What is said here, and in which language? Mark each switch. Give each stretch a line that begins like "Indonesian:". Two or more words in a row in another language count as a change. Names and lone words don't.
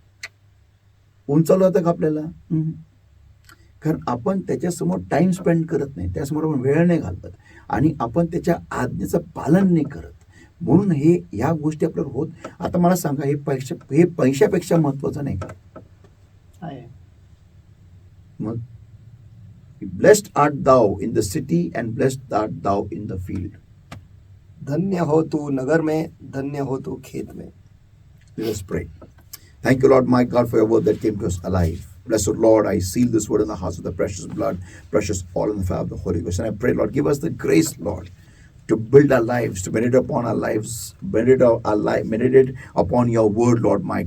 Marathi: उंचावलं होतं का आपल्याला? कारण आपण त्याच्यासमोर
English: time spend
Marathi: करत नाही, त्यासमोर आपण वेळ नाही घालवत, आणि आपण त्याच्या आज्ञेचं पालन नाही करत. म्हणून हे ह्या गोष्टी आपल्याला होत. आता मला सांगा, हे पैशापेक्षा महत्वाचं नाही का?
English: मग blessed art thou in the city and blessed art thou in the field.
Hindi: धन्य हो तू नगर में, धन्य हो तू खेत में.
English: Let us pray. Thank you, Lord, my God, for your word that came to us alive. Blessed Lord, I seal this word in the hearts of the precious blood, precious oil in the fire of the Holy Ghost. And I pray, Lord, give us the grace, Lord, to build our lives, to meditate upon our lives, meditate upon your word, Lord, my